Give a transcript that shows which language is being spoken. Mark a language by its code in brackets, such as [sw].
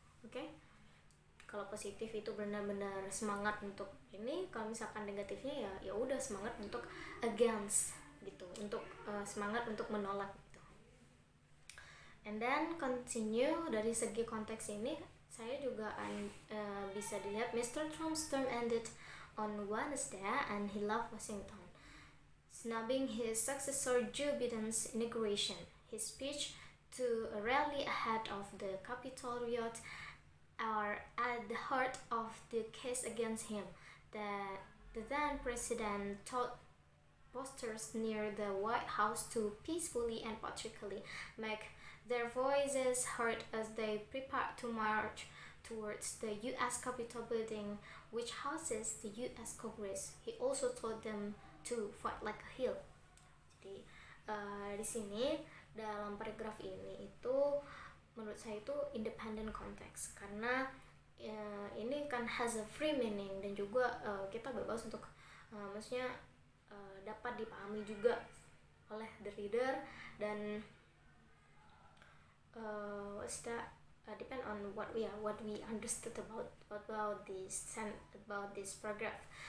[id] Oke? Kalau positif itu benar-benar semangat untuk ini, kalau misalkan negatifnya ya udah semangat untuk against gitu, untuk semangat untuk menolak gitu. [en] And then continue [id] dari segi konteks ini, saya juga bisa dilihat Mr. [en] Trump's term ended on Wednesday and he left Washington, snubbing his successor Joe Biden's inauguration. His speech to a rally ahead of the Capitol riot are at the heart of the case against him. The then president told posters near the White House to peacefully and patriotically make their voices heard as they prepare to march towards the U.S. Capitol building, which houses the U.S. Congress. He also told them to fight like a hill. [id] Jadi di sini dalam paragraf ini itu menurut saya itu [en] independent context, [id] karena ini kan [en] has a free meaning [id] dan juga kita bebas untuk maksudnya dapat dipahami juga oleh [en] the reader [id] dan [en] what's that, depend on what we understood about this paragraph.